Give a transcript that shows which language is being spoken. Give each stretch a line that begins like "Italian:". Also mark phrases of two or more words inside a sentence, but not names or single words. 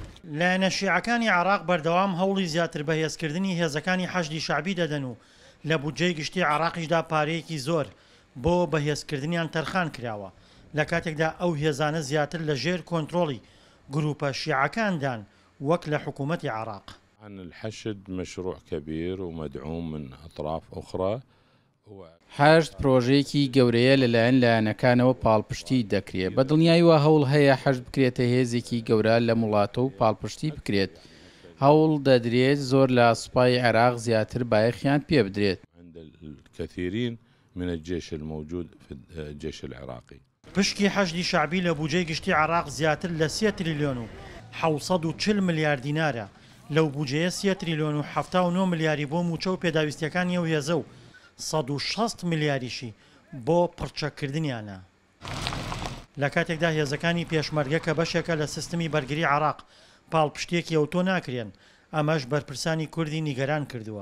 Central Kurdish: لایەنە شیعەکانی عێراق بەردەوام هەوڵی زیاتر بەهێزکردنی هێزەکانی حەشدی شعبی دەدەن و لە بودجەی گشتی عێراقیشدا پارەیەکی زۆر بۆ بەهێزکردنیان تەرخان کراوە لە کاتێکدا ئەو هێزانە زیاتر لە ژێر کۆنتڕۆڵی گروپە شیعەکاندان وەک لە حکوومەتی عێراق.
Arabic: عن الحشد مشروع كبير ومدعوم من أطراف أخرى.
Central Kurdish: حەشد پرۆژەیەکی گەورەیە لەلایەن لایەنەکانەوە پاڵپشتی دەکرێت. بە دڵنیاییوە هەوڵ هەیە حەشد بکرێتە هێزێکی گەورە لە وڵاتە و پاڵپشتی بکرێت. هەوڵ دەدرێت زۆر لە سوپای عێراق زیاتر بایەخیان پێ بدرێت.
Arabic: عند الكثيرين من الجيش الموجود في الجيش العراقي.
Central Kurdish: پشکی حەشدی شعبی لە بودجەی گشتی عێراق زیاتر لە 3 تریلیۆن و 740 ملیار دینارە. لەو بودجەیە 3 تریلیۆن و 79 ملیاری بۆ موچە و پێداویستیەکانی ئەو هێزە و 160 ملیاریشی بۆ پڕچەکردنیانە. لە کاتێکدا هێزەکانی پێشمەرگە کە بەشێکە لە سیستمی بەرگری عێراق پاڵپشتێکی ئەوتۆ ناکرێن، ئەمەش بەرپرسانی کوردی نیگەران کردووە.